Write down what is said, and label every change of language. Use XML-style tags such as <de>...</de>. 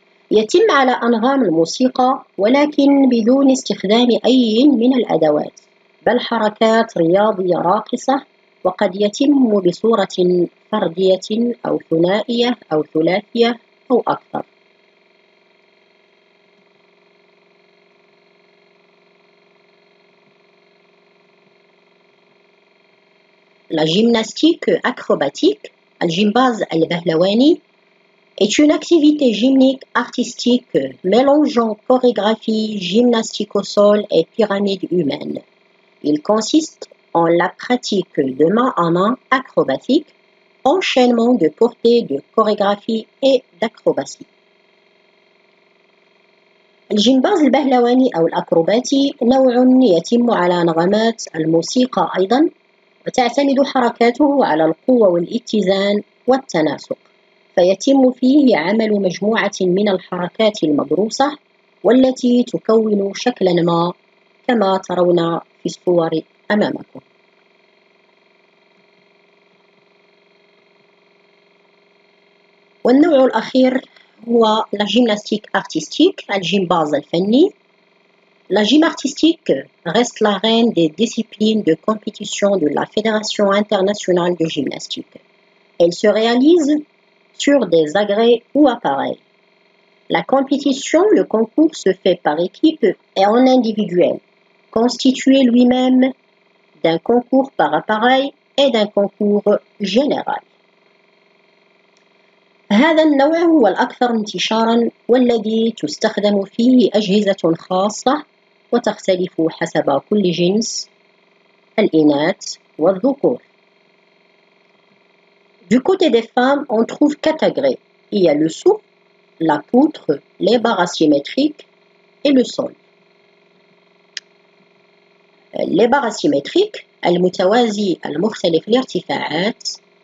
<ar>يتم على أنغام الموسيقى ولكن بدون استخدام أي من الأدوات، بل حركات رياضية راقصة، وقد يتم بصورة فردية أو ثنائية أو ثلاثية أو أكثر.</ar> <fr>La gymnastique acrobatique, الجمباز البهلواني, est une activité gymnique artistique mélangeant chorégraphie, gymnastique au sol et pyramide humaine. Il consiste en la pratique de main à main acrobatique, enchaînement de portées de chorégraphie et d'acrobatie.</fr> <ar>الجمباز البهلواني أو الأكروباتي نوع يتم على نغمات الموسيقى أيضاً، وتعتمد حركاته على القوة والاتزان والتناسق، فيتم فيه عمل مجموعة من الحركات المدروسة والتي تكون شكلاً ما كما ترون في الصور أمامكم. والنوع الأخير هو</ar> <fr>la gymnastique artistique,</fr> <ar>الجمباز الفني.</ar> <fr>La gym artistique reste la reine des disciplines de compétition de la Fédération internationale de gymnastique. Elle se réalise sur des agrès ou appareils. La compétition, le concours se fait par équipe et en individuel, constitué lui-même d'un concours par appareil et d'un concours général.</fr> <ar>هذا النوع هو الأكثر انتشاراً والذي تستخدم فيه أجهزة خاصة وتختلف حسب كل جنس الإناث والذكور.</ar> <fr>Du côté des femmes, on trouve 4 agrès. Il y a le sou, la poutre, les barres asymétriques et le sol. Les barres asymétriques, المتوازي المختلف الارتفاعات.</fr>